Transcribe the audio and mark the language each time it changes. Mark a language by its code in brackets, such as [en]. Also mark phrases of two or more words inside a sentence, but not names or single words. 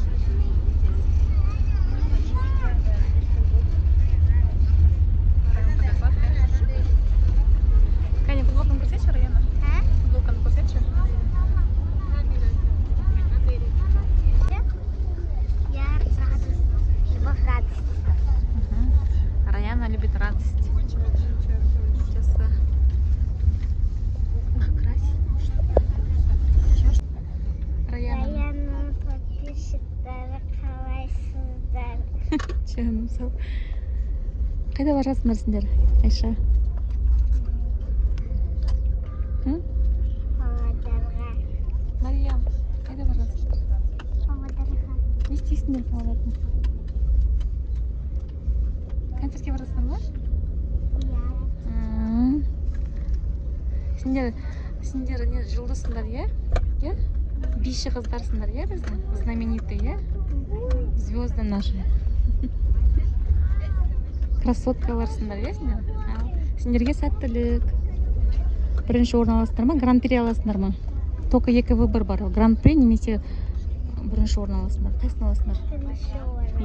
[kk] Кәне, футболканы көрсетші, Раяна? Футболканы көрсетші. [ru] Раяна любит радость. Сейчас. Ах, красиво. Раяна. [kk] Подписчиктары қалайсыздар? Жаным сау. Қайда бара жатсыңдар сендер, Айша? Павлодарға. Мариям, қайда бара жатсыңдар? Павлодарға. Не істейсіңдер Павлодарда? Концертке бара жатсыңдар ма? Иә. Сендер не жұлдызсыңдар, иә? Иә? Биші қыздарсыңдар, иә, біздің? [ru] Знаменитый, иә? Звезды наши. [kk] Красоткаларсыңдар, иә, сендер? Сендерге сәттілік. Бірінші орын аласыңдар ма? Гран-при аласыңдар ма? Только екі выбор бар. Гран-при немесе бірінші орын аласыңдар. Қайсысын аласыңдар? Бірінші орын.